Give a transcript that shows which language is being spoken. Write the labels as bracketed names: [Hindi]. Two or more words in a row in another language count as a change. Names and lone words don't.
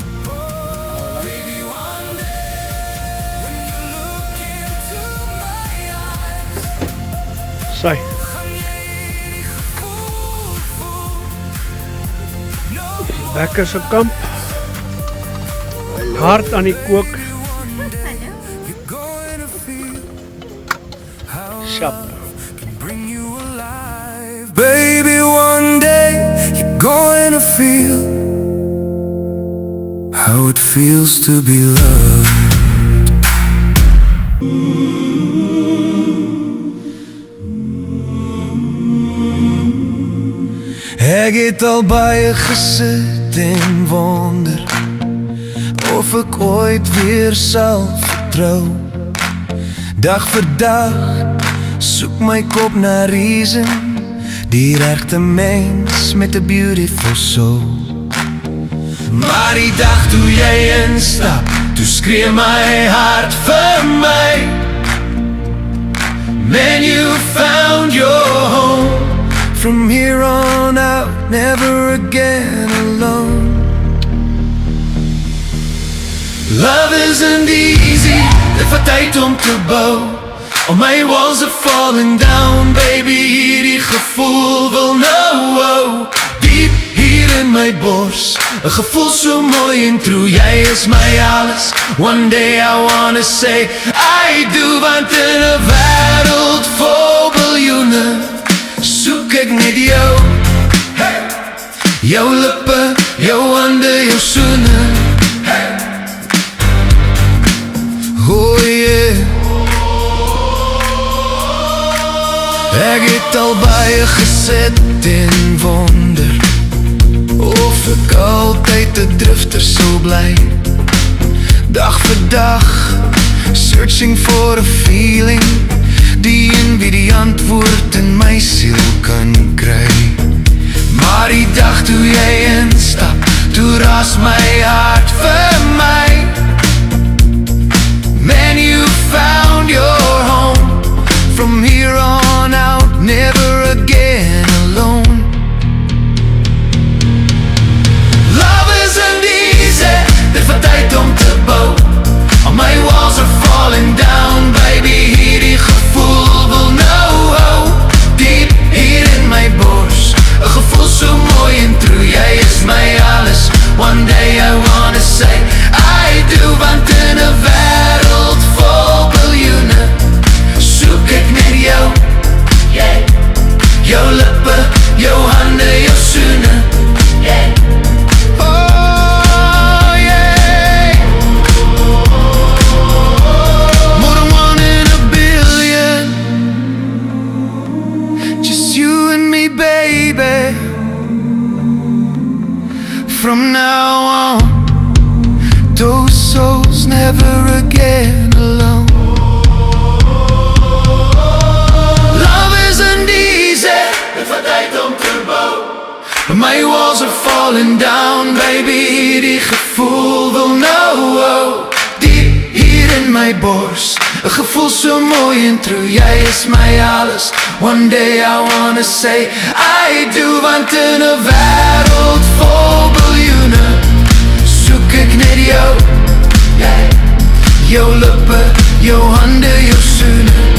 [Afrikaans] Sy. Bekker se kamp. Hard aan die kook. Shop. [English] Baby, one day you're going to feel how it feels to be loved. [Afrikaans] Ek het al baie gesit en wonder of ek ooit weer sal vertrou. Dag vir dag soek my kop na reason, die regte mens met 'n [English] beautiful soul. [Afrikaans] Maar die dag toe jy instap, toe skree my hart vir my. [English] Man, you found your home. From here on out, never again alone. Love isn't easy, [Afrikaans] dit vat tyd om te bou. [English] All my walls are falling down, baby, [Afrikaans] hierdie gevoel wil nou. Diep hier in my bors, 'n gevoel so mooi en true. Jy is my alles, [English] one day I wanna say I do. [Afrikaans] Want in 'n wêreld vol biljoene soek ek net jou. Jou lippe, jou hande, jou soene. [English] Oh yeah. [Afrikaans] Ek het al baie gesit en wonder of ek altyd 'n drifter sou bly. Dag vir dag, [English] searching for a feeling, [Afrikaans] die een wie die antwoord in my siel kan kry. Maar die dag toe jy instap, toe ras my hart vir my. [English] Man, you found your home. From here on out, never again alone. Love isn't easy, [Afrikaans] dit vat tyd om te bou. [English] All my walls are falling down, baby, [Afrikaans] hierdie gevoel wil nou. Diep hier in my bors, 'n gevoel so mooi en true. Jy is my alles, [English] one day I wanna say I do. [Afrikaans] Want in 'n wêreld vol biljoene soek ek net jou. Jou lippe, jou hande, jou soene. [English] Oh yeah. More than one in a billion, just you and me, baby. From now on, those souls never again alone. Love isn't easy, [Afrikaans] dit vat tyd om te bou. [English] But my walls are falling down, baby, [Afrikaans] hierdie gevoel wil nou. Diep hier in my bors, 'n gevoel so mooi en true. Jy is my alles, [English] one day I wanna say I do. [Afrikaans] Want in 'n wêreld vol biljoene soek ek net jou. Jou lippe, jou hande, jou soene.